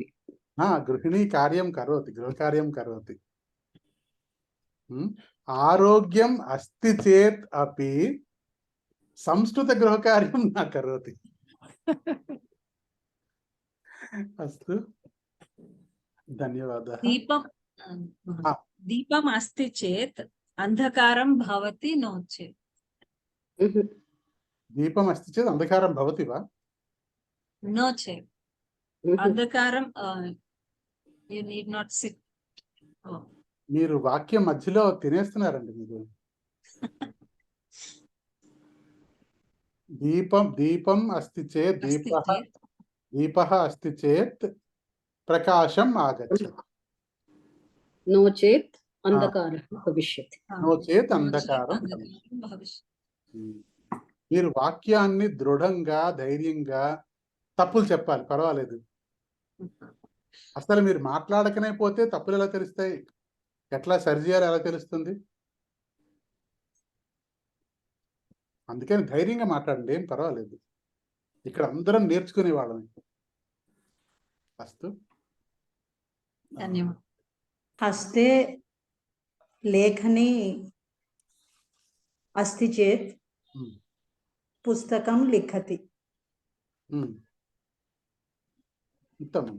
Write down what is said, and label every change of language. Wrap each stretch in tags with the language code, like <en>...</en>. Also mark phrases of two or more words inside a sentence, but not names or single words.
<sa>गृहिणी कार्यं करोति आरोग्यम् अस्ति चेत् अपि संस्कृतगृहकार्यं न करोति अस्तु धन्यवादः दीपम् अस्ति चेत् अन्धकारं भवति नो चेत् दीपम् अस्ति चेत् अन्धकारं भवति वा नो चेत् अन्धकारं</sa> <en>you need not sit</en> <te>మీరు వాక్యం మధ్యలో తినేస్తున్నారండి మీరు</te> <sa>దీపం అస్తి చేత్ దీపः अस्ति चेत् प्रकाशम् आगच्छति नो चेत् अंधकारः भविष्यति नो चेत् अंधकारं</sa> <te>మీరు వాక్యాన్ని దృఢంగా ధైర్యంగా తప్పులు చెప్పాలి పర్వాలేదు అసలు మీరు మాట్లాడకనే పోతే తప్పులు ఎలా తెలుస్తాయి ఎట్లా సరి చేయాలి ఎలా తెలుస్తుంది అందుకని ధైర్యంగా మాట్లాడండి ఏం పర్వాలేదు ఇక్కడ అందరం నేర్చుకునే వాళ్ళని అస్తు</te> <sa>धन्यवाद हस्ते लेखनी अस्ति चेत् पुस्तकं लिखति उत्तमम्।</sa>